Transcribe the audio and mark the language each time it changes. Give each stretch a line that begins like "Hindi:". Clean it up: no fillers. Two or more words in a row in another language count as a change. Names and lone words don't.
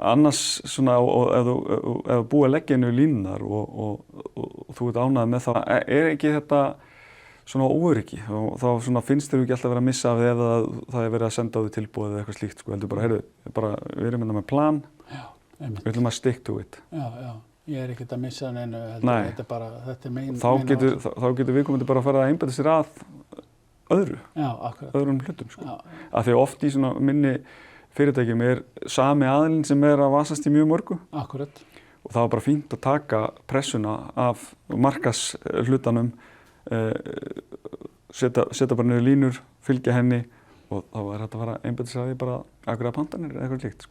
Icelandic: annars svona, og ef þú búið að leggja inn í línunar og þú ert ánægð með það, ekki þetta svona óöryggi og þá svona finnst þér ekki alltaf vera að missa af því ef það verið að senda á því tilboð eða eitthvað slíkt, sko, heldur bara, heyrðu, við erum með plan, við ætlum að
English: stick to it.
Icelandic: Já, ég ekkert að missa neinu, þetta er bara, þetta er mein þá getur viðkomandi bara að fara að einbeita sér að öðrum hlutum, sko. Af því að oft í svona minni fyrirtækjum sami aðilinn sem að vasast í mjög mörgu. Akkurat. Og það var bara fínt að taka pressuna af markashlutanum, setja bara niður línur, fylgja henni og þá var þetta að fara einbeita sér að því bara akkurat pantanir eða eitthvað slíkt, sko.